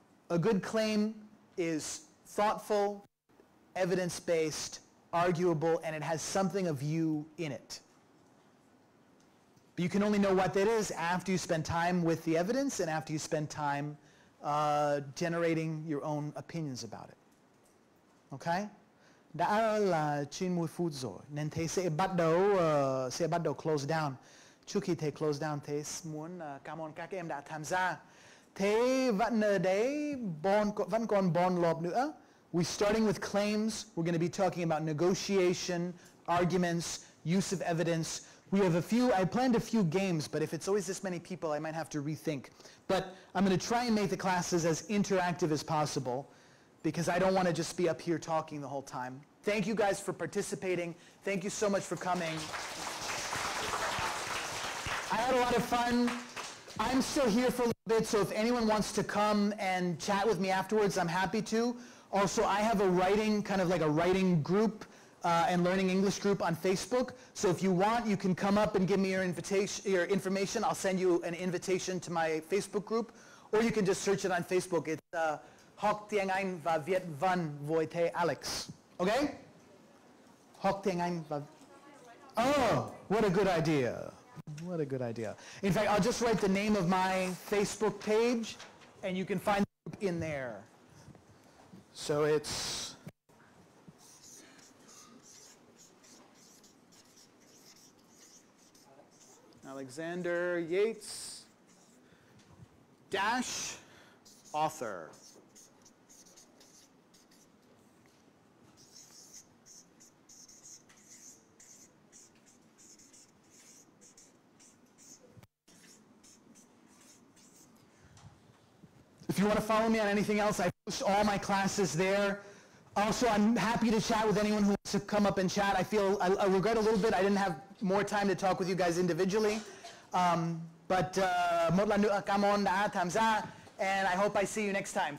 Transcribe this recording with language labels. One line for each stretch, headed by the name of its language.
English: A good claim is thoughtful, evidence-based, arguable, and it has something of you in it. But you can only know what that is after you spend time with the evidence and after you spend time generating your own opinions about it. Okay?
Vietnamese: Đã là 90 phút rồi nên thầy sẽ bắt đầu
English: close down
Vietnamese: trước khi thầy
English: close down,
Vietnamese: thầy muốn cảm ơn các em đã tham gia. Thế vẫn ở đấy, vẫn còn 4 lộp nữa.
English: We're starting with claims. We're going to be talking about negotiation, arguments, use of evidence. We have I planned a few games, but if it's always this many people, I might have to rethink. But I'm going to try and make the classes as interactive as possible because I don't want to just be up here talking the whole time. Thank you guys for participating. Thank you so much for coming. I had a lot of fun. I'm still here for a little bit, so if anyone wants to come and chat with me afterwards, I'm happy to. Also, I have a writing, kind of like a writing group and learning English group on Facebook. So if you want, you can come up and give me your information. I'll send you an invitation to my Facebook group, or you can just search it on Facebook. It's Học Tiếng Anh và Viết Văn với thầy Alex. Okay? Học Tiếng Anh và... Oh, what a good idea. What a good idea. In fact, I'll just write the name of my Facebook page, and you can find the group in there. So it's Alexander Yates - author. If you want to follow me on anything else, I post all my classes there. Also, I'm happy to chat with anyone who wants to come up and chat. I regret a little bit I didn't have more time to talk with you guys individually. But
Vietnamese: một lần nữa cảm ơn đã tham gia,
English: and I hope I see you next time.